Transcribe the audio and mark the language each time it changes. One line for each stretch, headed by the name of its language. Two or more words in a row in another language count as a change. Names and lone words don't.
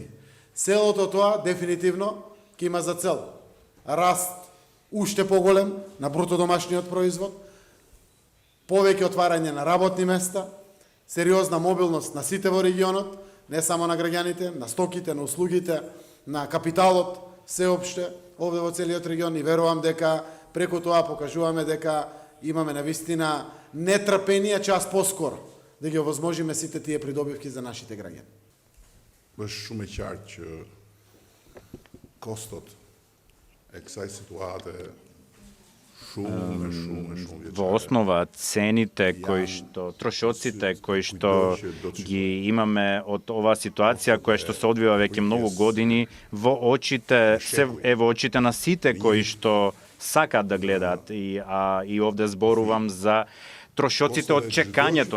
Macedonian: Целото тоа дефинитивно ќе има за цел раст уште поголем на бруто домашниот производ, повеќе отварање на работни места, сериозна мобилност на сите во регионот, не само на граѓаните, на стоките, на услугите, на капиталот, сеопште, овде во целиот регион, и верувам дека преку тоа покажуваме дека имаме навистина нетрпение час поскоро да ги овозможиме сите тие придобивки за нашите граѓани.
Albanian: Është shumë e qartë që kostot e kësaj situate shumë
Macedonian: Во основа цените кои што трошоците кои што ги имаме од оваа ситуација која што се одвива веќе многу години во очите во очите на сите кои што сакаат да гледаат и овде зборувам за трошоците од чекањето.